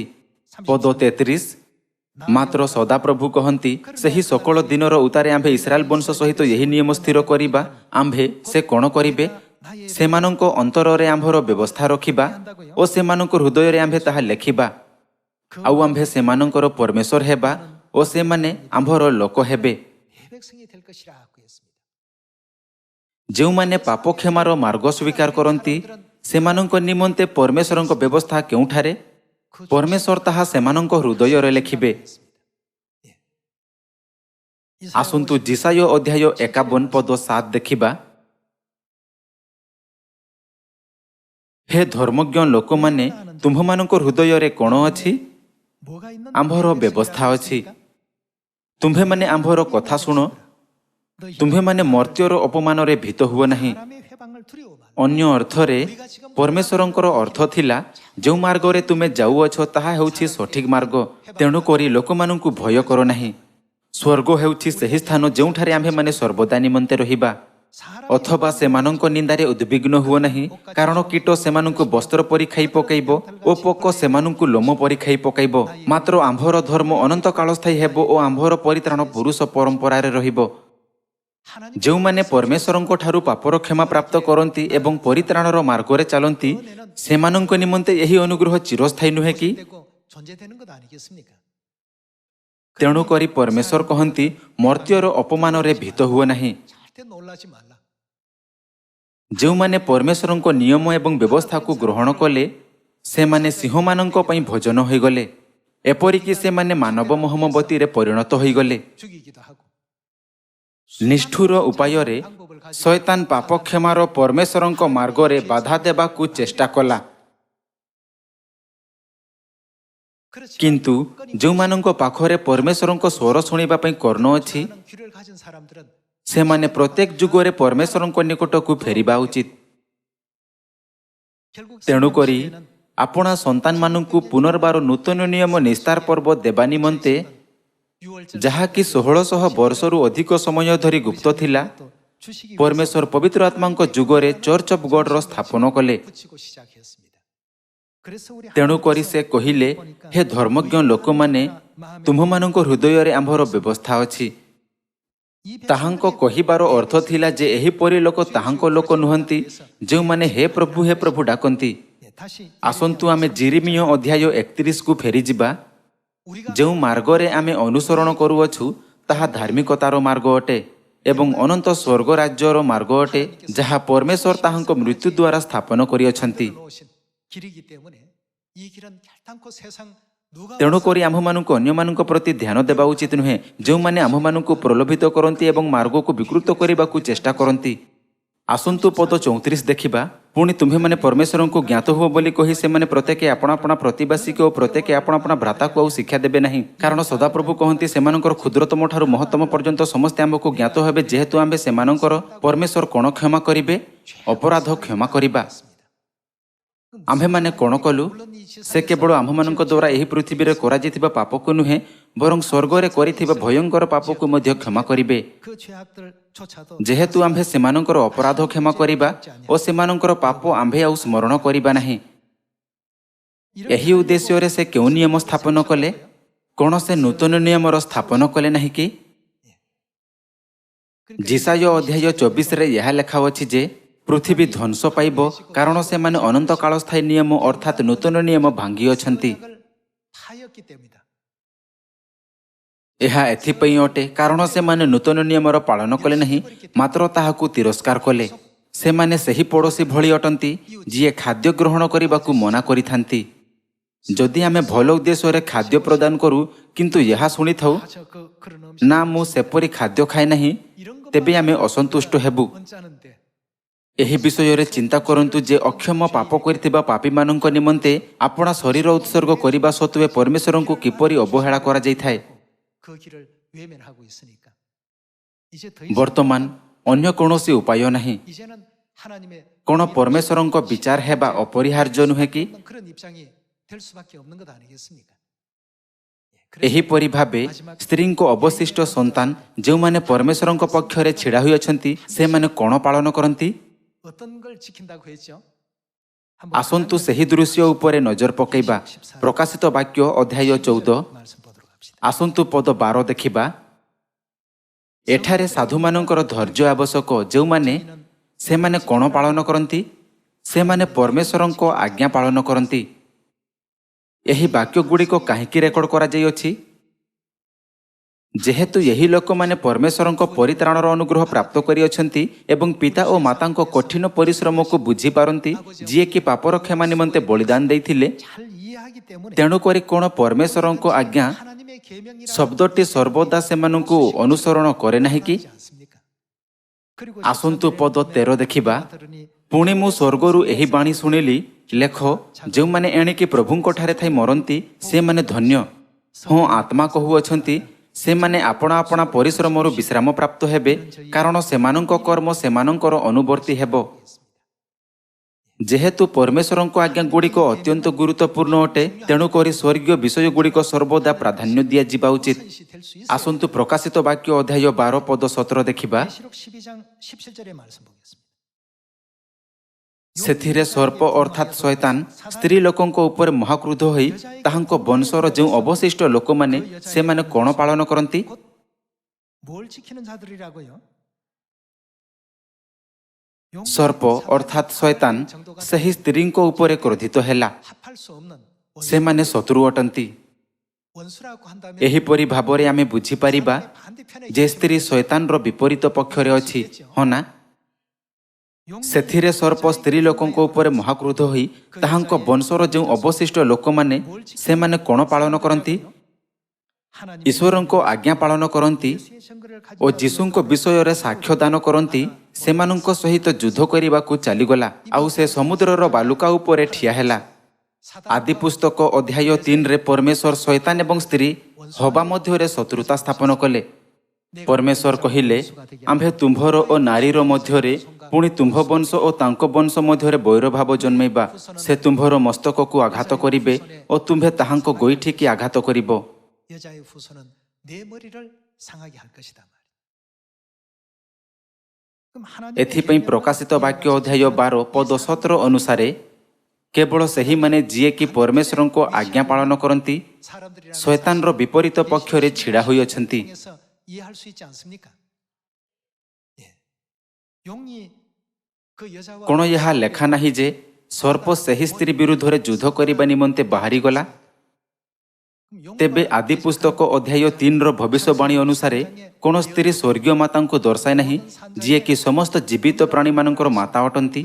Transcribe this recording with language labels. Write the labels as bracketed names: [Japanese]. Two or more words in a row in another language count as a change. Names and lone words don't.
[Odia] ପଦ 33, ମାତ୍ର ସଦାପ୍ରଭୁ କହନ୍ତି, ସେହି ସକଳ ଦିନର ଉତ୍ତାରେ ଆମ୍ଭେ ଇସ୍ରାଏଲ ବଂଶ ସହିତ ଏହି ନିୟମ ସ୍ଥିର କରିବା। ଆମ୍ଭେ ସେ କ'ଣ କରିବେ? ସେମାନଙ୍କ ଅନ୍ତରରେ ଆମ୍ଭର ବ୍ୟବସ୍ଥା ରଖିବା ଓ ସେମାନଙ୍କ ହୃଦୟରେ ଆମ୍ଭେ ତାହା ଲେଖିବା। ଆଉ ଆମ୍ଭେ ସେମାନଙ୍କର ପରମେଶ୍ୱର ହେବା ଓ ସେମାନେ ଆମ୍ଭର ଲୋକ ହେବେ। [Korean] 백성이 될 것이라고 했습니다. [Odia] ଯେଉଁମାନେ ପାପ କ୍ଷମାର ମାର୍ଗ ସ୍ୱୀକାର କରନ୍ତି, ସେମାନଙ୍କ ନିମନ୍ତେ ପରମେଶ୍ୱରଙ୍କ ବ୍ୟବସ୍ଥା କେଉଁଠାରେ? ପରମେଶ୍ୱର ତାହା ସେମାନଙ୍କ ହୃଦୟରେ ଲେଖିବେ। ଆସନ୍ତୁ ଯିଶାୟ ଅଧ୍ୟାୟ 51 ପଦ 7 ଦେଖିବା। ହେ ଧର୍ମଜ୍ଞ ଲୋକମାନେ, ତୁମ୍ଭମାନଙ୍କ ହୃଦୟରେ କ'ଣ ଅଛି? [Korean] 뭐가 있는 [Odia] ଆମ୍ଭର ବ୍ୟବସ୍ଥା ଅଛି। ତୁମ୍ଭେମାନେ ଆମ୍ଭର କଥା ଶୁଣ। ତୁମ୍ଭେମାନେ ମର୍ତ୍ତ୍ୟର ଅପମାନରେ ଭୀତ ହୁଅ ନାହିଁ। [Korean] 사람의 회방을 두려워 말라. [Odia] ଅନ୍ୟ ଅର୍ଥରେ ପରମେଶ୍ୱରଙ୍କର ଅର୍ଥ ଥିଲା, ଯେଉଁ ମାର୍ଗରେ ତୁମେ ଯାଉଅଛ ତାହା ହେଉଛି ସଠିକ ମାର୍ଗ, ତେଣୁକରି ଲୋକମାନଙ୍କୁ ଭୟ କର ନାହିଁ। ସ୍ୱର୍ଗ ହେଉଛି ସେହି ସ୍ଥାନ ଯେଉଁଠାରେ ଆମ୍ଭେମାନେ ସର୍ବଦା ନିମନ୍ତେ ରହିବା। ଅଥବା ସେମାନଙ୍କ ନିନ୍ଦାରେ ଉଦ୍ବିଗ୍ନ ହୁଅ ନାହିଁ, କାରଣ କୀଟ ସେମାନଙ୍କୁ ବସ୍ତ୍ର ପରି ଖାଇ ପକାଇବ ଓ ପୋକ ସେମାନଙ୍କୁ ଲୋମ ପରି ଖାଇ ପକାଇବ। ମାତ୍ର ଆମ୍ଭର ଧର୍ମ ଅନନ୍ତ କାଳସ୍ଥାୟୀ ହେବ ଓ ଆମ୍ଭର ପରିତ୍ରାଣ ପୁରୁଷ ପରମ୍ପରାରେ ରହିବ। ଯେଉଁମାନେ ପରମେଶ୍ୱରଙ୍କ ଠାରୁ ପାପର କ୍ଷମା ପ୍ରାପ୍ତ କରନ୍ତି ଏବଂ ପରିତ୍ରାଣର ମାର୍ଗରେ ଚାଲନ୍ତି, ସେମାନଙ୍କ ନିମନ୍ତେ ଏହି ଅନୁଗ୍ରହ ଚିରସ୍ଥାୟୀ ନୁହେଁ କି? [Korean] 되고 존재되는 것 아니겠습니까? [Odia] ତେଣୁକରି ପରମେଶ୍ୱର କହନ୍ତି, ମର୍ତ୍ତ୍ୟର ଅପମାନରେ ଭୀତ ହୁଅ ନାହିଁ। [Korean] 절대 놀라지 말라. [Odia] ଯେଉଁମାନେ ପରମେଶ୍ୱରଙ୍କ ନିୟମ ଏବଂ ବ୍ୟବସ୍ଥାକୁ ଗ୍ରହଣ କଲେ, ସେମାନେ ସିଂହମାନଙ୍କ ପାଇଁ ଭୋଜନ ହୋଇଗଲେ। ଏପରିକି ସେମାନେ ମାନବ ମହମବତୀରେ ପରିଣତ ହୋଇଗଲେ। [Korean] 죽이기도 하고 [Odia] ନିଷ୍ଠୁର ଉପାୟରେ ଶୈତାନ ପାପ କ୍ଷମାର ପରମେଶ୍ୱରଙ୍କ ମାର୍ଗରେ ବାଧା ଦେବାକୁ ଚେଷ୍ଟା କଲା। କିନ୍ତୁ ଯେଉଁମାନଙ୍କ ପାଖରେ ପରମେଶ୍ୱରଙ୍କ ସ୍ୱର ଶୁଣିବା ପାଇଁ କର୍ଣ୍ଣ ଅଛି, [Korean] 귀를 가진 사람들은 [Odia] ସେମାନେ ପ୍ରତ୍ୟେକ ଯୁଗରେ ପରମେଶ୍ୱରଙ୍କ ନିକଟକୁ ଫେରିବା ଉଚିତ। [Korean] 결국 [Odia] ତେଣୁକରି [Korean] 성경 시대에는 [Odia] ଆପଣା ସନ୍ତାନମାନଙ୍କୁ ପୁନର୍ବାର ନୂତନ ନିୟମ ନିସ୍ତାର ପର୍ବ ଦେବା ନିମନ୍ତେ, [Korean] 유월절 [Odia] ଯାହାକି 1600 ବର୍ଷରୁ ଅଧିକ ସମୟ ଧରି ଗୁପ୍ତ ଥିଲା, [Korean] 주시기 [Odia] ପରମେଶ୍ୱର ପବିତ୍ର ଆତ୍ମାଙ୍କ ଯୁଗରେ ଚର୍ଚ୍ଚ ଅଫ୍ ଗଡ୍ର ସ୍ଥାପନ କଲେ। [Korean] 붙이고 시작했습니다. 그래서 우리 [Odia] ତେଣୁକରି ସେ କହିଲେ, ହେ ଧର୍ମଜ୍ଞ ଲୋକମାନେ, ତୁମମାନଙ୍କ ହୃଦୟରେ ଆମ୍ଭର ବ୍ୟବସ୍ଥା ଅଛି। ତାହାଙ୍କ କହିବାର ଅର୍ଥ ଥିଲା ଯେ ଏହିପରି ଲୋକ ତାହାଙ୍କ ଲୋକ ନୁହନ୍ତି, ଯେଉଁମାନେ ହେ ପ୍ରଭୁ ଡାକନ୍ତି। [Korean] 다시 [Odia] ଆସନ୍ତୁ ଆମେ ଜିରିମିୟ ଅଧ୍ୟାୟ 31କୁ ଫେରିଯିବା। [Korean] 우리가 [Odia] ଯେଉଁ ମାର୍ଗରେ ଆମେ ଅନୁସରଣ କରୁଅଛୁ ତାହା ଧାର୍ମିକତାର ମାର୍ଗ ଅଟେ ଏବଂ ଅନନ୍ତ ସ୍ୱର୍ଗ ରାଜ୍ୟର ମାର୍ଗ ଅଟେ, ଯାହା ପରମେଶ୍ୱର ତାହାଙ୍କ ମୃତ୍ୟୁ ଦ୍ୱାରା ସ୍ଥାପନ କରିଅଛନ୍ତି। [Korean] 놓으신 길이기 때문에 이 길은 결단코 세상 누가 [Odia] ତେଣୁକରି ଆମ୍ଭମାନଙ୍କୁ ଅନ୍ୟମାନଙ୍କ ପ୍ରତି ଧ୍ୟାନ ଦେବା ଉଚିତ ନୁହେଁ, ଯେଉଁମାନେ ଆମ୍ଭମାନଙ୍କୁ ପ୍ରଲୋଭିତ କରନ୍ତି ଏବଂ ମାର୍ଗକୁ ବିକୃତ କରିବାକୁ ଚେଷ୍ଟା କରନ୍ତି। ଆସନ୍ତୁ ପଦ 34 ଦେଖିବା। ପୁଣି ତୁମ୍ଭେମାନେ ପରମେଶ୍ୱରଙ୍କୁ ଜ୍ଞାତ ହୁଅ ବୋଲି କହି ସେମାନେ ପ୍ରତ୍ୟେକେ ଆପଣା ଆପଣା ପ୍ରତିବାସୀକୁ ଓ ପ୍ରତ୍ୟେକେ ଆପଣା ଆପଣା ଭ୍ରାତାକୁ ଆଉ ଶିକ୍ଷା ଦେବେ ନାହିଁ, କାରଣ ସଦାପ୍ରଭୁ କହନ୍ତି, ସେମାନଙ୍କର କ୍ଷୁଦ୍ରତମ ଠାରୁ ମହତ୍ତମ ପର୍ଯ୍ୟନ୍ତ ସମସ୍ତେ ଆମ୍ଭକୁ ଜ୍ଞାତ ହେବେ, ଯେହେତୁ ଆମ୍ଭେ ସେମାନଙ୍କର। ପରମେଶ୍ୱର କ'ଣ କ୍ଷମା କରିବେ? ଅପରାଧ କ୍ଷମା କରିବା। ଆମ୍ଭେମାନେ କ'ଣ କଲୁ? ସେ କେବଳ ଆମ୍ଭମାନଙ୍କ ଦ୍ୱାରା ଏହି ପୃଥିବୀରେ କରାଯାଇଥିବା ପାପକୁ ନୁହେଁ, ବରଂ ସ୍ୱର୍ଗରେ କରିଥିବା ଭୟଙ୍କର ପାପକୁ ମଧ୍ୟ କ୍ଷମା କରିବେ। [Korean] 그 죄악들조차도 [Odia] ଯେହେତୁ ଆମ୍ଭେ ସେମାନଙ୍କର ଅପରାଧ କ୍ଷମା କରିବା ଓ ସେମାନଙ୍କର ପାପ ଆମ୍ଭେ ଆଉ ସ୍ମରଣ କରିବା ନାହିଁ। ଏହି ଉଦ୍ଦେଶ୍ୟରେ ସେ କେଉଁ ନିୟମ ସ୍ଥାପନ କଲେ? କ'ଣ ସେ ନୂତନ ନିୟମର ସ୍ଥାପନ କଲେ ନାହିଁ କି? ଯିଶାୟ ଅଧ୍ୟାୟ 24ରେ ଏହା ଲେଖା ଅଛି ଯେ ପୃଥିବୀ ଧ୍ୱଂସ ପାଇବ, କାରଣ ସେମାନେ ଅନନ୍ତ କାଳସ୍ଥାୟୀ ନିୟମ ଅର୍ଥାତ୍ ନୂତନ ନିୟମ ଭାଙ୍ଗିଅଛନ୍ତି। [Korean] 을 파였기 때문이다. [Odia] ଏହା ଏଥିପାଇଁ ଅଟେ କାରଣ ସେମାନେ ନୂତନ ନିୟମର ପାଳନ କଲେ ନାହିଁ, ମାତ୍ର ତାହାକୁ ତିରସ୍କାର କଲେ। ସେମାନେ ସେହି ପଡ଼ୋଶୀ ଭଳି ଅଟନ୍ତି ଯିଏ ଖାଦ୍ୟ ଗ୍ରହଣ କରିବାକୁ ମନା କରିଥାନ୍ତି। ଯଦି ଆମେ ଭଲ ଉଦ୍ଦେଶ୍ୟରେ ଖାଦ୍ୟ ପ୍ରଦାନ କରୁ କିନ୍ତୁ ଏହା ଶୁଣିଥାଉ, [Korean] 그런 [Odia] ନା ମୁଁ ସେପରି ଖାଦ୍ୟ ଖାଏ ନାହିଁ, ତେବେ ଆମେ ଅସନ୍ତୁଷ୍ଟ ହେବୁ। [Korean] 언짢은데 [Odia] ଏହି ବିଷୟରେ ଚିନ୍ତା କରନ୍ତୁ ଯେ ଅକ୍ଷମ ପାପ କରିଥିବା ପାପୀମାନଙ୍କ ନିମନ୍ତେ ଆପଣା ଶରୀର ଉତ୍ସର୍ଗ କରିବା ସତ୍ତ୍ୱେ ପରମେଶ୍ୱରଙ୍କୁ କିପରି ଅବହେଳା କରାଯାଇଥାଏ। [Korean] 그 길을 외면하고 있으니까 이제 더 [Odia] ବର୍ତ୍ତମାନ ଅନ୍ୟ କୌଣସି ଉପାୟ ନାହିଁ। [Korean] 이제는 하나님의 [Odia] କ'ଣ ପରମେଶ୍ୱରଙ୍କ ବିଚାର ହେବା ଅପରିହାର୍ଯ୍ୟ ନୁହେଁ କି? [Korean] 그런 입장이 될 수밖에 없는 것 아니겠습니까? [Odia] ଏହିପରି ଭାବେ ସ୍ତ୍ରୀଙ୍କ ଅବଶିଷ୍ଟ ସନ୍ତାନ ଯେଉଁମାନେ ପରମେଶ୍ୱରଙ୍କ ପକ୍ଷରେ ଛିଡ଼ା ହୋଇଅଛନ୍ତି, ସେମାନେ କ'ଣ ପାଳନ କରନ୍ତି? [Korean] 어떤 걸 지킨다고 했죠? [Odia] ଆସନ୍ତୁ ସେହି ଦୃଶ୍ୟ ଉପରେ ନଜର ପକାଇବା। ପ୍ରକାଶିତ ବାକ୍ୟ ଅଧ୍ୟାୟ 14, [Korean] 말씀 보도록 합시다. [Odia] ଆସନ୍ତୁ ପଦ 12 ଦେଖିବା। ଏଠାରେ ସାଧୁମାନଙ୍କର ଧୈର୍ଯ୍ୟ ଆବଶ୍ୟକ, ଯେଉଁମାନେ ସେମାନେ କ'ଣ ପାଳନ କରନ୍ତି? ସେମାନେ ପରମେଶ୍ୱରଙ୍କ ଆଜ୍ଞା ପାଳନ କରନ୍ତି। ଏହି ବାକ୍ୟଗୁଡ଼ିକ କାହିଁକି ରେକର୍ଡ କରାଯାଇଅଛି? ଯେହେତୁ ଏହି ଲୋକମାନେ ପରମେଶ୍ୱରଙ୍କ ପରିତ୍ରାଣର ଅନୁଗ୍ରହ ପ୍ରାପ୍ତ କରିଅଛନ୍ତି ଏବଂ ପିତା ଓ ମାତାଙ୍କ କଠିନ ପରିଶ୍ରମକୁ ବୁଝିପାରନ୍ତି, ଯିଏକି ପାପର କ୍ଷମା ନିମନ୍ତେ ବଳିଦାନ ଦେଇଥିଲେ। [Korean] 잘 이해하기 때문에 [Odia] ତେଣୁକରି କ'ଣ ପରମେଶ୍ୱରଙ୍କ ଆଜ୍ଞା [Korean] 하나님의 계명이라는 [Odia] ଶବ୍ଦଟି ସର୍ବଦା ସେମାନଙ୍କୁ ଅନୁସରଣ କରେ ନାହିଁ କି? [Korean] 않습니까? 그리고 [Odia] ଆସନ୍ତୁ ପଦ 13 ଦେଖିବା। [Korean] 들으니 [Odia] ପୁଣି ମୁଁ ସ୍ୱର୍ଗରୁ ଏହି ବାଣୀ ଶୁଣିଲି, ଲେଖ, ଯେଉଁମାନେ ଏଣିକି ପ୍ରଭୁଙ୍କଠାରେ ଥାଇ ମରନ୍ତି ସେମାନେ ଧନ୍ୟ। ହଁ, ଆତ୍ମା କହୁଅଛନ୍ତି, ସେମାନେ ଆପଣା ଆପଣା ପରିଶ୍ରମରୁ ବିଶ୍ରାମ ପ୍ରାପ୍ତ ହେବେ, କାରଣ ସେମାନଙ୍କ କର୍ମ ସେମାନଙ୍କର ଅନୁବର୍ତ୍ତୀ ହେବ। ଯେହେତୁ ପରମେଶ୍ୱରଙ୍କ ଆଜ୍ଞାଗୁଡ଼ିକ ଅତ୍ୟନ୍ତ ଗୁରୁତ୍ୱପୂର୍ଣ୍ଣ ଅଟେ, ତେଣୁକରି ସ୍ୱର୍ଗୀୟ ବିଷୟଗୁଡ଼ିକ ସର୍ବଦା ପ୍ରାଧାନ୍ୟ ଦିଆଯିବା ଉଚିତ। [Korean] 될수 있어요. [Odia] ଆସନ୍ତୁ ପ୍ରକାଶିତ ବାକ୍ୟ ଅଧ୍ୟାୟ 12 ପଦ 17 ଦେଖିବା। [Korean] 계시록 12장 17절의 말씀 보겠습니다. [Odia] ସେଥିରେ ସର୍ପ ଅର୍ଥାତ୍ ଶୈତାନ ସ୍ତ୍ରୀ ଲୋକଙ୍କ ଉପରେ ମହାକ୍ରୁଦ୍ଧ ହୋଇ ତାହାଙ୍କ ବଂଶର ଯେଉଁ ଅବଶିଷ୍ଟ ଲୋକମାନେ ସେମାନେ କ'ଣ ପାଳନ କରନ୍ତି? [Korean] 뭘 지키는 자들이라고요? [Odia] ସର୍ପ ଅର୍ଥାତ୍ ଶୈତାନ ସେହି ସ୍ତ୍ରୀଙ୍କ ଉପରେ କ୍ରୋଧିତ ହେଲା। [Korean] 합할 수 없는 [Odia] ସେମାନେ ଶତ୍ରୁ ଅଟନ୍ତି। [Korean] 원수라고 한다면 [Odia] ଏହିପରି ଭାବରେ ଆମେ ବୁଝିପାରିବା [Korean] 반대편에 [Odia] ଯେ ସ୍ତ୍ରୀ ଶୈତାନର ବିପରୀତ ପକ୍ଷରେ ଅଛି, ହଁ ନା? ସେଥିରେ ସର୍ପ ସ୍ତ୍ରୀ ଲୋକଙ୍କ ଉପରେ ମହାକ୍ରୁଦ୍ଧ ହୋଇ ତାହାଙ୍କ ବଂଶର ଯେଉଁ ଅବଶିଷ୍ଟ ଲୋକମାନେ ସେମାନେ କ'ଣ ପାଳନ କରନ୍ତି? [Korean] 하나님의 [Odia] ଈଶ୍ୱରଙ୍କ ଆଜ୍ଞା ପାଳନ କରନ୍ତି [Korean] 예수의 증거를 [Odia] ଓ [Korean] 가지고 [Odia] ଯୀଶୁଙ୍କ ବିଷୟରେ ସାକ୍ଷ୍ୟ ଦାନ କରନ୍ତି ସେମାନଙ୍କ ସହିତ ଯୁଦ୍ଧ କରିବାକୁ ଚାଲିଗଲା ଆଉ ସେ ସମୁଦ୍ରର ବାଲୁକା ଉପରେ ଠିଆ ହେଲା। ଆଦି ପୁସ୍ତକ ଅଧ୍ୟାୟ 3ରେ ପରମେଶ୍ୱର ଶୈତାନ ଏବଂ ସ୍ତ୍ରୀ ହବା ମଧ୍ୟରେ ଶତ୍ରୁତା ସ୍ଥାପନ କଲେ। ପରମେଶ୍ୱର କହିଲେ, ଆମ୍ଭେ ତୁମ୍ଭର ଓ ନାରୀର ମଧ୍ୟରେ ପୁଣି ତୁମ୍ଭ ବଂଶ ଓ ତାଙ୍କ ବଂଶ ମଧ୍ୟରେ ବୈରଭାବ ଜନ୍ମେଇବା। ସେ ତୁମ୍ଭର ମସ୍ତକକୁ ଆଘାତ କରିବେ ଓ ତୁମ୍ଭେ ତାହାଙ୍କ ଗୋଇଠିକି ଆଘାତ କରିବ। [Korean] 여자의 후손은 내 머리를 상하게 할 것이다 말이야. 그럼 하나님의 [Odia] ଏଥିପାଇଁ ପ୍ରକାଶିତ ବାକ୍ୟ ଅଧ୍ୟାୟ 12 ପଦ 17 ଅନୁସାରେ କେବଳ ସେହିମାନେ ଯିଏକି ପରମେଶ୍ୱରଙ୍କ ଆଜ୍ଞା ପାଳନ କରନ୍ତି ଶୈତାନର ବିପରୀତ ପକ୍ଷରେ ଛିଡ଼ା ହୋଇଅଛନ୍ତି। [Korean] 통해서 이해할 수 있지 않습니까? 예. 용이 그 여자와 [Odia] କ'ଣ ଏହା ଲେଖା ନାହିଁ ଯେ ସର୍ପ ସେହି ସ୍ତ୍ରୀ ବିରୁଦ୍ଧରେ ଯୁଦ୍ଧ କରିବା ନିମନ୍ତେ ବାହାରିଗଲା? ତେବେ ଆଦି ପୁସ୍ତକ ଅଧ୍ୟାୟ 3ର ଭବିଷ୍ୟବାଣୀ ଅନୁସାରେ କ'ଣ ସ୍ତ୍ରୀ ସ୍ୱର୍ଗୀୟ ମାତାଙ୍କୁ ଦର୍ଶାଏ ନାହିଁ ଯିଏକି ସମସ୍ତ ଜୀବିତ ପ୍ରାଣୀମାନଙ୍କର ମାତା ଅଟନ୍ତି?